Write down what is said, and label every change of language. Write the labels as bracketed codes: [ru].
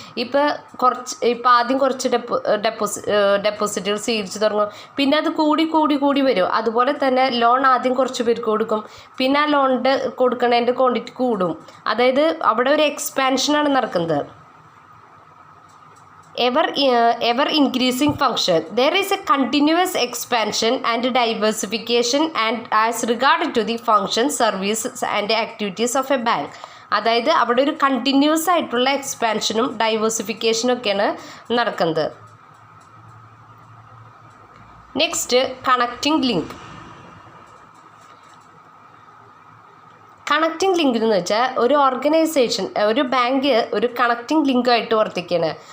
[ml] ഇപ്പോൾ ആദ്യം കുറച്ച് ഡെപ്പോസിറ്റുകൾ സ്വീകരിച്ച് തുടങ്ങും, പിന്നെ അത് കൂടി വരും. അതുപോലെ തന്നെ ലോൺ ആദ്യം കുറച്ച് പേർക്ക് കൊടുക്കും, പിന്നെ ആ ലോണിൻ്റെ കൊടുക്കണതിൻ്റെ ക്വാണ്ടിറ്റി കൂടും. അതായത് അവിടെ ഒരു എക്സ്പാൻഷനാണ് നടക്കുന്നത്. [en] ever increasing function. There is a continuous expansion and diversification and as regard to the function, services and activities of a bank. [ml] അതായത് അവിടെ ഒരു കണ്ടിന്യൂസ് ആയിട്ടുള്ള എക്സ്പാൻഷനും ഡൈവേഴ്സിഫിക്കേഷനും ഒക്കെയാണ് നടക്കുന്നത്. Next, connecting link. Connecting link എന്ന് വെച്ചാൽ ഒരു ഓർഗനൈസേഷൻ, ഒരു ബാങ്ക് ഒരു കണക്റ്റിംഗ് ലിങ്കായിട്ട് വർത്തിക്കുകയാണ്.